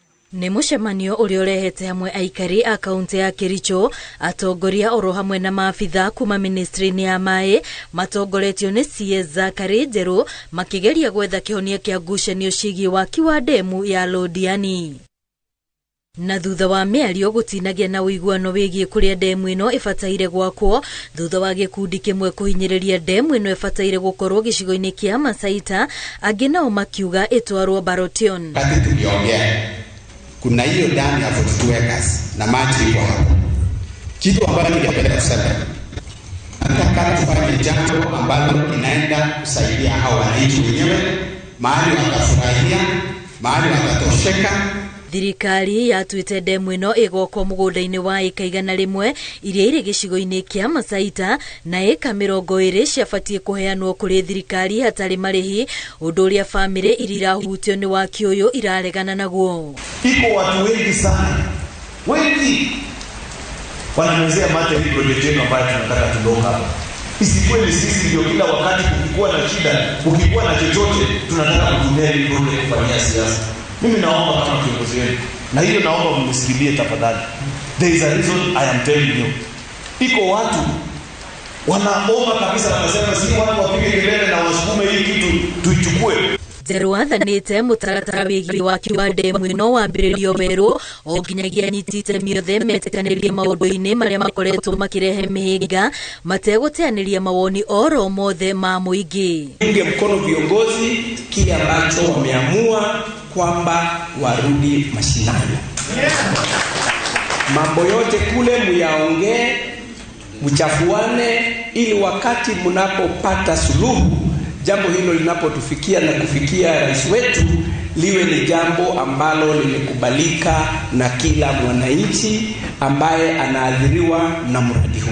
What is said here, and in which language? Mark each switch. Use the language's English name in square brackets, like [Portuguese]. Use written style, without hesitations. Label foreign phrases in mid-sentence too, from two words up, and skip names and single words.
[Kikuyu] Nĩ mũcemanio ũrĩa ũrehete hamwe aikari a kaunti ya Kericho, atongoria oro hamwe na maabitha kuma ministry-inĩ ya maĩ matongoretio nĩ CS Zakari Njeru makĩgeria gwetha kĩhonia kĩa ngucanio ciĩgiĩ waki wa demu ya Londiani. Na thutha wa mĩario gũtinagia na ũiguano wĩgiĩ kũrĩa demu ĩno ĩbataire gwakwo, thutha wa gĩkundi kĩmwe kũhinyĩrĩria demu ĩno ĩbataire gũkorwo gĩcigo-inĩ kĩa Masaita, angĩ nao makiuga ĩtwarwo Barotion. [Swahili] Kuna hiyo damu ya 42 acres na maji iko hapo. Kitu ambacho ningependa kusema, nataka tufanye jambo ambalo inaenda kusaidia hao wananchi wenyewe, mahali watafurahia, mahali watatosheka. [Kikuyu] Thirikari yatuĩte demu ĩno ĩgoko mũgũnda-inĩ wa ĩka 100 iria irĩ gĩcigo-inĩ kĩa Masaita, na ĩka 20 ciabatie kũheanwo kũrĩ thirikari hatarĩ marĩhi, ũndũ ũrĩa bamĩrĩ iria irahutio nĩ waki ũyũ iraregana naguo. [Swahili] Iko watu wengi sana, wengi wanamezea mate hii project yetu ambayo tunataka tuondoka hapa. Isikuwe ni sisi ndio kila wakati kukikuwa na shida, kukikuwa na chochote tunataka kutumia hii project kufanyia siasa. Mimi naomba kama kiongozi wenu, na hiyo naomba mnisikilie tafadhali. [English] There is a reason I am telling you. [Swahili] Iko watu wanaomba kabisa, wanasema si watu wapige kelele na wasukume hii kitu tuichukue. [Kikuyu] Njeru athanĩte mũtaratara wĩgiĩ waki wa demu ĩno wambĩrĩrio werũ, o nginyagia anyitĩte miothe metĩkanĩrie maũndũ-inĩ marĩa makoretwo makĩrehe mĩhĩnga, mategũteanĩria mawoni oro mothe ma mũingĩ. [Swahili] Unge mkono viongozi kile ambacho wameamua kwamba warudi mashinani. Mambo yote kule muyaongee, mchafuane, ili wakati mnapopata suluhu, jambo hilo linapotufikia na kufikia rais wetu, liwe ni jambo ambalo limekubalika na kila mwananchi ambaye anaadhiriwa na mradi huu.